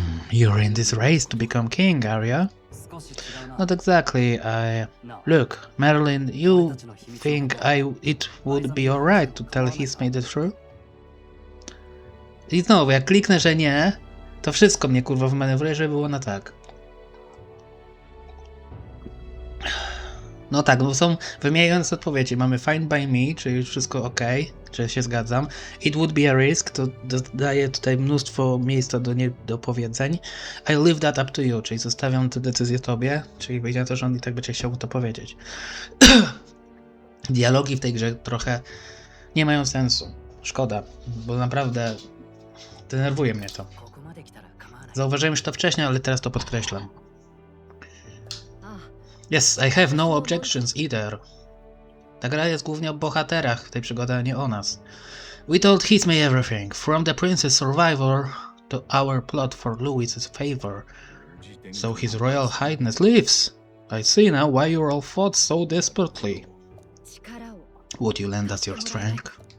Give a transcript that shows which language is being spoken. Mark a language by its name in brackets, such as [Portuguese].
[English] You're in this race to become king, are you? Not exactly. Look, Marilyn, you think it would be alright to tell Hismay the truth? [Polish] I znowu, jak kliknę, że nie, to wszystko mnie kurwa wmanewruje, żeby było na tak. No tak, no są wymijające odpowiedzi. Mamy [English] fine by me, [Polish] czyli wszystko ok, czy się zgadzam. [English] It would be a risk, [Polish] to daje tutaj mnóstwo miejsca do powiedzeń. [English] I leave that up to you, [Polish] czyli zostawiam tę decyzję tobie, czyli wyjdzie na to, że on i tak będzie chciał to powiedzieć. Dialogi w tej grze trochę nie mają sensu. Szkoda, bo naprawdę denerwuje mnie to. Zauważyłem już to wcześniej, ale teraz to podkreślam. [English] Yes, I have no objections either. [Polish] Ta gra jest głównie o bohaterach w tej przygodzie, a nie o nas. [English] We told Hismay everything, from the prince's survivor to our plot for Louis's favor. So his royal highness lives. I see now why you all fought so desperately. Would you lend us your strength?